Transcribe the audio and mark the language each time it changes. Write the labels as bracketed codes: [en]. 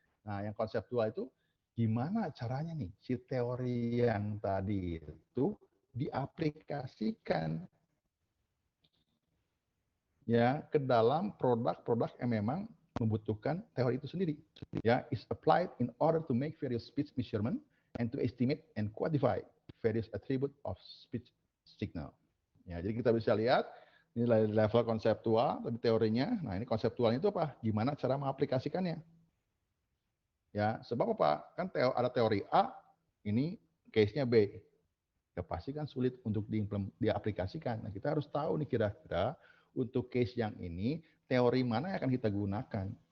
[id] Nah, yang konseptual itu gimana caranya nih si teori yang tadi itu diaplikasikan ya ke dalam produk-produk yang memang membutuhkan teori itu sendiri. [en] Ya, is applied in order to make various speech measurement and to estimate and quantify various attribute of speech signal. [id] Ya, jadi kita bisa lihat ini level konseptual, tapi teorinya. Nah, ini konseptualnya itu apa? Gimana cara mengaplikasikannya? Ya, sebab apa? Kan ada teori A, ini case-nya B. Ya pasti kan sulit untuk diaplikasikan. Nah, kita harus tahu nih kira-kira untuk case yang ini teori mana yang akan kita gunakan.